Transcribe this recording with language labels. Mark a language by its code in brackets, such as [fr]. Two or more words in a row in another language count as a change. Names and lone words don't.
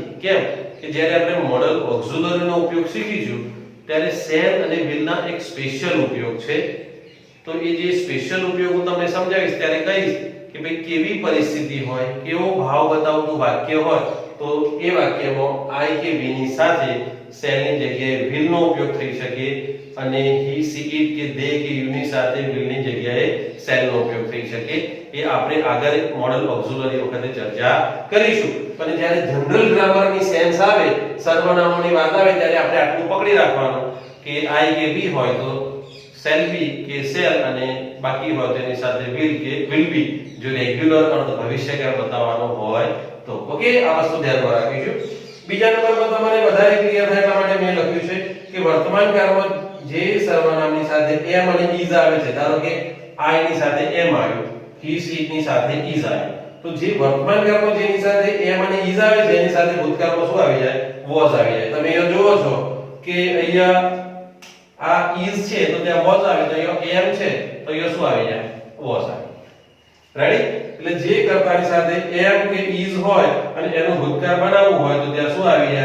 [gu] કેમ કે જ્યારે આપણે મોડલ ઓક્ઝિલરી નો ઉપયોગ શીખીશું ત્યારે સેલ અને will ના એક સ્પેશિયલ ઉપયોગ છે. તો એ જે સ્પેશિયલ ઉપયોગ હું તમને સમજાવીશ ત્યારે કહીશ કે ભાઈ કેવી પરિસ્થિતિ હોય, કેવો ભાવ બતાવતું વાક્ય હોય તો એ વાક્યમાં I કે we ની સાથે સેલ ની જગ્યાએ will નો ઉપયોગ થઈ શકે અને [en] he she it [gu] કે they કે you ની સાથે will ની જગ્યાએ સેલ નો ઉપયોગ થઈ શકે. એ આપણે આગળ મોડલ ઓક્ઝિલરી વખતે ચર્ચા કરીશું. પણ જ્યારે જનરલ ગ્રામરની સેન્સ આવે, સર્વનામોની વાત આવે ત્યારે આપણે આટલું પકડી રાખવાનું કે I કે we હોય તો [en] shall be [gu] કે shall અને બાકી હોય તેની સાથે will કે [en] will be [gu] જો રેગ્યુલર અર્થ ભવિષ્યકાળ બતાવવાનો હોય તો. ઓકે, આ વસ્તુ ધ્યાનમાં રાખીશું. બીજા નંબરમાં તમારે વધારે ક્લિયર થાય એટલા માટે મેં લખ્યું છે કે વર્તમાન કાળમાં જે સર્વનામની સાથે am અને is આવે છે, ધારો કે I ની સાથે am આવ્યું, [en] he she [gu] ની સાથે is આવ્યું, તો જે વર્તમાન કાળમાં જેની સાથે am અને is આવે છે એની સાથે ભૂતકાળમાં શું આવી જાય? was આવી જાય. તમે અહીંયા જોવો છો કે અહીંયા આ is છે તો ત્યાં was આવે, તો અહીંયા am છે તો અહીંયા શું આવી જાય? was આવે. રેડી? એટલે જે કર્તાની સાથે am કે is હોય અને એનું ભૂતકાળ બનાવવું હોય તો ત્યાં શું આવી જાય?